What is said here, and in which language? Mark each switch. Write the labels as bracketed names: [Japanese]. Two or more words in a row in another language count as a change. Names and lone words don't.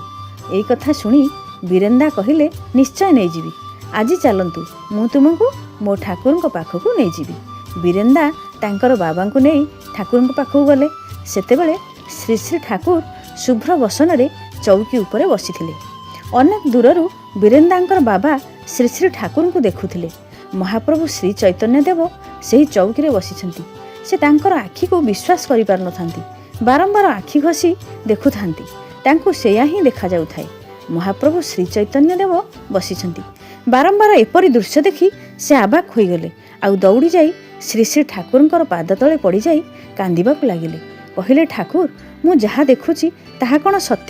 [Odia] ଏଇ କଥା ଶୁଣି ବୀରେନ୍ଦା କହିଲେ, ନିଶ୍ଚୟ ନେଇ ଯିବି। ଆଜି ଚାଲନ୍ତୁ ମୁଁ ତୁମକୁ ମୋ ଠାକୁରଙ୍କ ପାଖକୁ ନେଇ ଯିବି। ବୀରେନ୍ଦା ତାଙ୍କର ବାବାଙ୍କୁ ନେଇ ଠାକୁରଙ୍କ ପାଖକୁ ଗଲେ। ସେତେବେଳେ ଶ୍ରୀ ଶ୍ରୀ ଠାକୁର ଶୁଭ୍ର ବସନରେ ଚୌକି ଉପରେ ବସିଥିଲେ। ଅନେକ ଦୂରରୁ ବୀରେନ୍ଦାଙ୍କର ବାବା ଶ୍ରୀ ଶ୍ରୀ ଠାକୁରଙ୍କୁ ଦେଖୁଥିଲେ। ମହାପ୍ରଭୁ ଶ୍ରୀ ଚୈତନ୍ୟ ଦେବ ସେହି ଚୌକିରେ ବସିଛନ୍ତି। ସେ ତାଙ୍କର ଆଖିକୁ ବିଶ୍ୱାସ କରି ପାରୁ ନଥାନ୍ତି। ବାରମ୍ବାର ଆଖି ଘଷି ଦେଖୁଥାନ୍ତି। ତାଙ୍କୁ ସେୟା ହିଁ ଦେଖାଯାଉଥାଏ। ମହାପ୍ରଭୁ ଶ୍ରୀ ଚୈତନ୍ୟ ଦେବ ବସିଛନ୍ତି। ବାରମ୍ବାର ଏପରି ଦୃଶ୍ୟ ଦେଖି ସେ ଅବାକ୍ ହୋଇଗଲେ। ଆଉ ଦୌଡ଼ି ଯାଇ ଶ୍ରୀ ଶ୍ରୀ ଠାକୁରଙ୍କର ପାଦ ତଳେ ପଡ଼ିଯାଇ କାନ୍ଦିବାକୁ ଲାଗିଲେ। କହିଲେ, ଠାକୁର, ମୁଁ ଯାହା ଦେଖୁଛି ତାହା କ'ଣ ସତ୍ୟ?